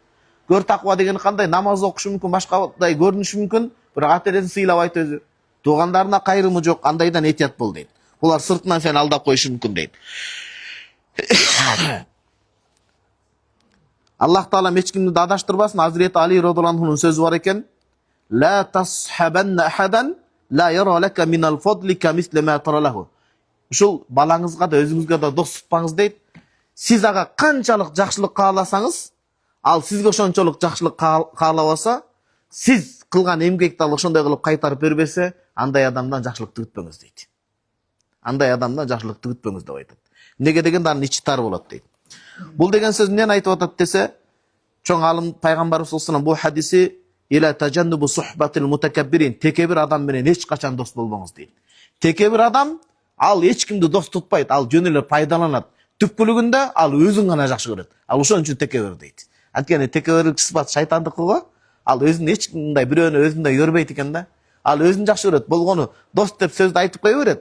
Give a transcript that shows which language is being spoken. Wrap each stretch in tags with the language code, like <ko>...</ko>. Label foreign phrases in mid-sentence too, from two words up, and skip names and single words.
<ky>Көр таква деген кандай? Намаз окушу мүмкүн, башкадай көрүнүшү мүмкүн, бирок атересин сыйлабайт өзү. Туугандарына кайрымы жок, андайдан этият бол дейт. Булар сыртынан сени алдап коюшу мүмкүн дейт. Аллах Таала эч кимди адаштырбасын. Hazreti Ali</ky> <ar>رضي الله عنه'нун</ar> <ky>сөзү бар экен:</ky> <ar>"لا تصحبن أحدا لا يرى لك من الفضل كمثل ما ترى له."</ar> <ky>Ушул балаңызга да өзүңүзгө да дос тутпаңыз дейт. Сиз ага канчалык жакшылык кааласаңыз, ал сизге ошончолук жакшылык каалабаса, сиз кылган эмгекти ал ошондой кылып кайтарып бербесе, андай адамдан жакшылыкты күтпөңүз дейт. Андай адамдан жакшылыкты күтпөңүз деп айтат. Неге дегенде анын ичи тар болот дейт. Бул деген сөз эмнени айтып атат десе, чоң алым пайгамбарыбыз</ky> <ar>صلى الله عليه وسلم</ar> <ky>бул хадиси</ky> <ar>إلى تجنب صحبة المتكبرين,</ar> <ky>текебир адам менен эч качан дос болбоңуз дейт. Текебир адам ал эч кимди дос тутпайт, ал жөн эле пайдаланат. Түпкүлүгүндө ал өзүн гана жакшы көрөт. Ал ошон үчүн текебир дейт. Анткени текебирлик сыпат шайтандыкы го, ал өзүн эч кимдей бирөөнү өзүндөй көрбөйт экен да. Ал өзүн жакшы көрөт, болгону дос деп сөздү айтып кое берет.</ky>